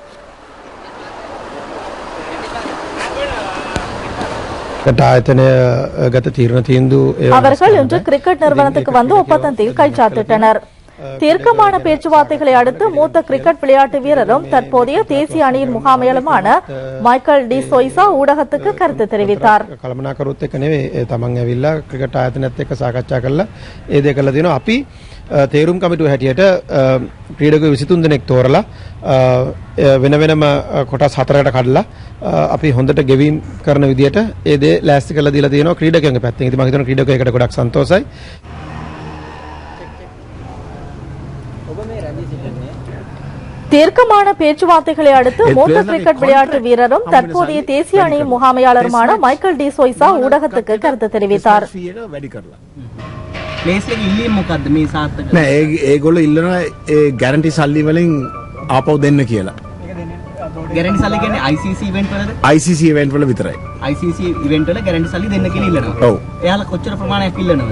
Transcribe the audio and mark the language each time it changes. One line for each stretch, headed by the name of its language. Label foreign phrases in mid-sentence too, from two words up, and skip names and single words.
Tamil: அவர்கள் இன்று கிரிக்கெட் நிறுவனத்துக்கு வந்து ஒப்பந்தத்தில் கைச்சாத்திட்டனர். தீர்க்கமான பேச்சுவார்த்தைகளை அடுத்து மூத்த கிரிக்கெட் விளையாட்டு வீரரும் தற்போதைய தேசிய அணியின் முகாமையாளருமான மைக்கேல் டி சோய்சா ஊடகத்துக்கு கருத்து தெரிவித்தார்.
Sinhala: තේරුම් කමිටුව හැටියට ක්‍රීඩකයෝ 23 දෙනෙක් තෝරලා වෙන වෙනම කොටස් 4කට කඩලා අපි හොඳට ගෙවීම් කරන විදියට ඒ දේ ලෑස්ති කරලා දීලා තියෙනවා ක්‍රීඩකයන්ගේ පැත්තෙන්. ඉතින් මම හිතනවා ක්‍රීඩකයෝ ඒකට ගොඩක් සන්තෝෂයි.
Tamil: தீர்க்கமான பேச்சுவார்த்தைகளை அடுத்து மூத்த கிரிக்கெட் விளையாட்டு வீரரும் தற்போதைய தேசிய அணியின் முகாமையாளருமான மைக்கேல் டி சோய்சா ஊடகத்துக்கு கருத்து தெரிவித்தார்.
Sinhala: ඒගොල්ලෝ ඉල්ලනවා ඒ ගැරන්ටි සල්ලි වලින් ආපහු දෙන්න කියලා. ගැරන්ටි සල්ලි කියන්නේ ICC ඉවෙන්ට් වලද? ICC ඉවෙන්ට් වල විතරයි. ICC ඉවෙන්ට් වල ගැරන්ටි සල්ලි දෙන්න කියලා ඉල්ලනවා. ඔව්. එයාලා කොච්චර ප්‍රමාණයක් ඉල්ලනවද?